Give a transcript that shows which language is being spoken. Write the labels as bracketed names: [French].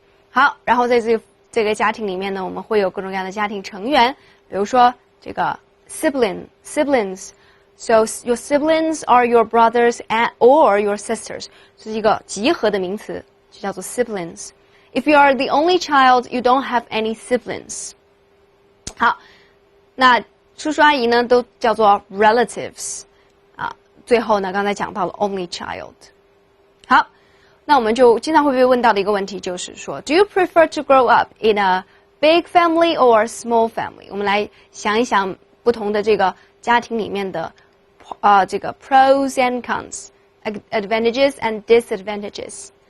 [Chinese] 好，然后在这个家庭里面呢，我们会有各种各样的家庭成员，比如说这个 siblings。 [English] So your siblings are your brothers or your sisters， [Chinese] 是一个集合的名词，就叫做 [English] siblings。 If you are the only child, you don't have any siblings。 [Chinese] 好，那叔叔阿姨呢都叫做 relatives。最后呢刚才讲到了 only child。好，那我们就经常会被问到的一个问题就是说 [English] Do you prefer to grow up in a big family or a small family？ [Chinese] 我们来想一想不同的这个家庭里面的这个 [English] pros and cons, advantages and disadvantages.